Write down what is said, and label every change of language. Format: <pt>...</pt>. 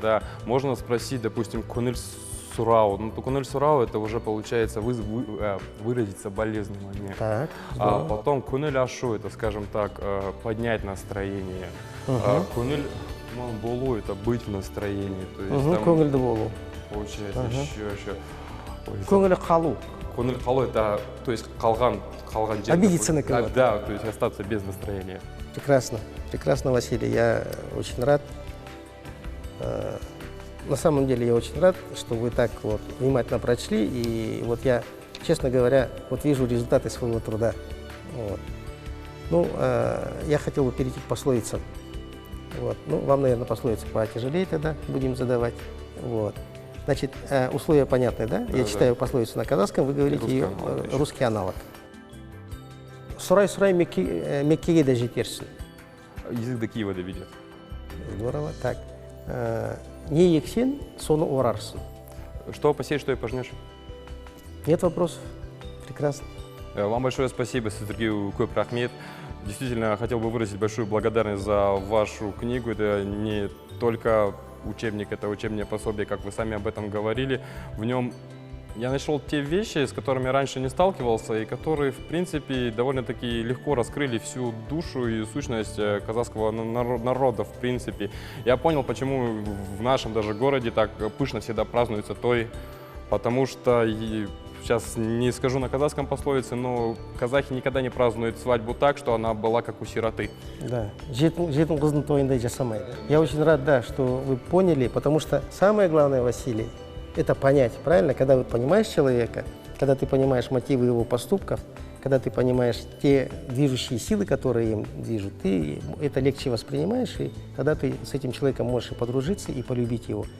<ru>Да. Можно спросить, допустим,</ru> <kk>көңіл сурау.</kk> <ru>Ну,</ru> <kk>көңіл сурау</kk> <ru>— это уже, получается, выразить соболезнование. Так. А потом</ru> <kk>көңіл ашу</kk> <ru>— это, скажем так, поднять настроение.</ru> <kk>Көңіл болу</kk> <ru>— это быть в настроении. То есть, там,</ru> <kk>көңілді болу.</kk> <ru>Получается, еще.</ru> <kk>Көңілі қалу. Көңіл қалу —</kk> <ru>это, то есть,</ru> <kk>қалған жерде.</kk> <ru>Обидеться на кого-то. Да, то есть остаться без настроения. Прекрасно, прекрасно, Василий. Я очень рад. На самом деле я очень рад, что вы так вот внимательно прочли. И вот я, честно говоря, вот вижу результаты своего труда. Вот. Ну, я хотел бы перейти к пословицам. Вот. Ну, вам, наверное, пословицы потяжелее тогда будем задавать. Вот. Значит, условия понятны, да? Я читаю пословицу на казахском, вы говорите ее русский аналог.</ru> <kk>Сұрай-сұрай Меккеге де жетерсің.</kk> <ru>Язык до Киева доведет. Здорово. Так.</ru> <kk>Не ексен, соны орарсың.</kk> <ru>Что посеешь, что и пожнешь. Нет вопросов. Прекрасно. Вам большое спасибо,</ru> <kk>Сіздерге көп рахмет.</kk> <ru>действительно хотел бы выразить большую благодарность за вашу книгу. Это не только учебник, это учебное пособие, как вы сами об этом говорили. В нем я нашел те вещи, с которыми раньше не сталкивался, и которые, в принципе, довольно-таки легко раскрыли всю душу и сущность казахского народа, в принципе. Я понял, почему в нашем даже городе так пышно всегда празднуется той, потому что, сейчас не скажу на казахском пословице, но казахи никогда не празднуют свадьбу так, что она была как у сироты.</ru> <kk>Да, жетім қыздың тойындай жасамайды.</kk> <ru>Я очень рад, да, что вы поняли, потому что самое главное, Василий, это понять, правильно? Когда вы понимаешь человека, когда ты понимаешь мотивы его поступков, когда ты понимаешь те движущие силы, которые им движут, ты это легче воспринимаешь, и тогда ты с этим человеком можешь и подружиться, и полюбить его.</ru>